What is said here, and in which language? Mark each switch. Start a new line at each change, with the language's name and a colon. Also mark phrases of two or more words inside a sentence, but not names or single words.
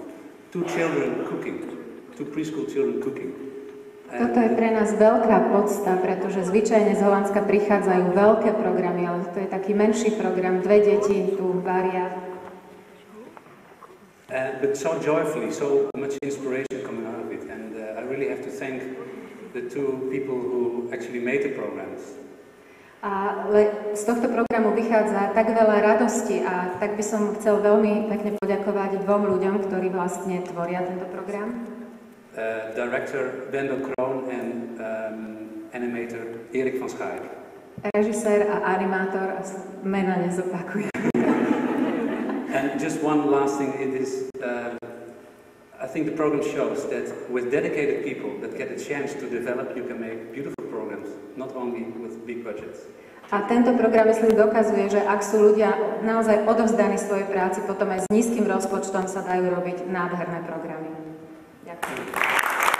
English: 2 children cooking, 2 preschool children cooking.
Slovak: Toto je pre nás veľká podsta, pretože zvyčajne z Holandska prichádzajú veľké programy, ale to je taký menší program, 2 deti tu varia.
English: But so joyfully, so much inspiration coming out of it, and I really have to thank the 2 people who actually made the programs.
Slovak: Ale z tohto programu vychádza tak veľa radosti a tak by som chcel veľmi pekne poďakovať 2 ľuďom, ktorí vlastne tvoria tento program.
English: Director Wendel Kroon and animator Erik van Schaik.
Slovak: Režisér a animátor, a mena nezopakujem.
English: And just one last thing, it is, I think the program shows that with dedicated people that get a chance to develop, you can make beautiful programs, not only with big budgets.
Slovak: A tento program, myslím, dokazuje, že ak sú ľudia naozaj odovzdaní svojej práci, potom aj s nízkym rozpočtom sa dajú robiť nádherné programy. Ďakujem.